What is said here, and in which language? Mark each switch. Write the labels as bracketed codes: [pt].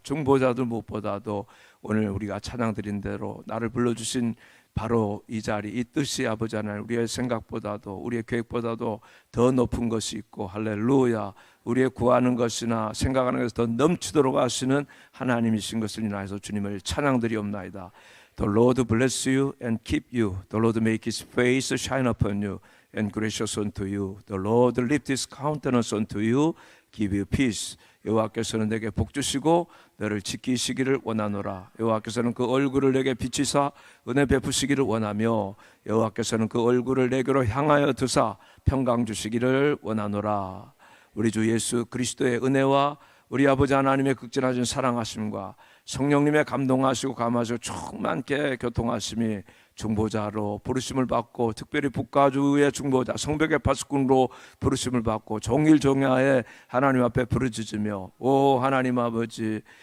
[ko] 중보자들 무엇보다도 오늘 우리가 찬양드린 대로 나를 불러주신 바로 이 자리, 이 뜻이 아버지 하나님 우리의 생각보다도, 우리의 계획보다도 더 높은 것이 있고, 할렐루야, 우리의 구하는 것이나 생각하는 것에서 더 넘치도록 하시는 하나님이신 것을 인하여서 주님을 찬양드리옵나이다. [en] The Lord bless you and keep you. The Lord make His face shine upon you and gracious unto you. The Lord lift His countenance unto you, give you peace. [ko] 여호와께서는 내게 복 주시고 너를 지키시기를 원하노라. 여호와께서는 그 얼굴을 내게 비치사 은혜 베푸시기를 원하며, 여호와께서는 그 얼굴을 내게로 향하여 드사 평강 주시기를 원하노라. 우리 주 예수 그리스도의 은혜와 우리 아버지 하나님의 극진하신 사랑하심과 성령님의 감동하시고 감하시고 충만케 교통하심이 중보자로 부르심을 받고, 특별히 북가주의 중보자 성벽의 파수꾼으로 부르심을 받고 종일종야에 하나님 앞에 부르짖으며, 오 하나님 아버지